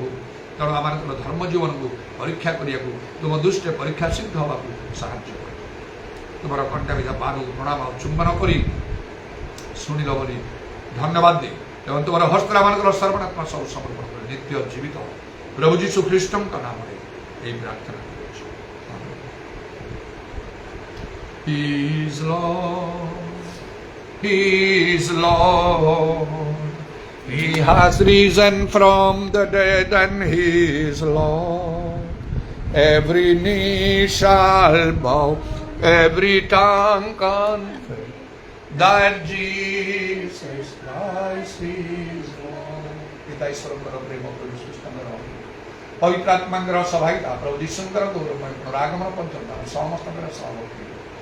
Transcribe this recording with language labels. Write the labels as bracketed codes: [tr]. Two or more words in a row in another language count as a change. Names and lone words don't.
[or] ତେଣୁ ଆମମାନଙ୍କର ଧର୍ମ ଜୀବନକୁ ପରୀକ୍ଷା କରିବାକୁ, ତୁମ ଦୃଷ୍ଟିରେ ପରୀକ୍ଷା ସିଦ୍ଧ ହେବାକୁ ସାହାଯ୍ୟ କର। ତୁମର କଣ୍ଟାବିଧା ପାଦକୁ ପ୍ରଣାମ ଚୁମ୍ବନ କରି ଶୁଣିଲ ବୋଲି ଧନ୍ୟବାଦ ଦେ ଏବଂ ତୁମର ହସ୍ତରେ ଆମମାନଙ୍କର ସର୍ବନାତ୍ମା ସବୁ ସମର୍ପଣ କରି ନିତ୍ୟ ଜୀବିତ ପ୍ରଭୁ ଯୀଶୁ ଖ୍ରୀଷ୍ଟଙ୍କ ନାମରେ ଏହି ପ୍ରାର୍ଥନା କରୁଛୁ। [en] He is Lord, He is Lord, He has risen from the dead and He is Lord. Every knee shall bow, every tongue confess that Jesus Christ is Lord. [or] ପିତା ଈଶ୍ୱରଙ୍କର ପ୍ରେମ, ପ୍ରଭୁ ଖ୍ରୀଷ୍ଟଙ୍କର ପବିତ୍ର ଆତ୍ମାଙ୍କର ସହାୟତା, ପ୍ରଭୁ ଯୀଶୁଙ୍କର ଗୌରବ, ଆଗମନ ପର୍ଯ୍ୟନ୍ତ ସମସ୍ତଙ୍କର ସହଭାଗୀ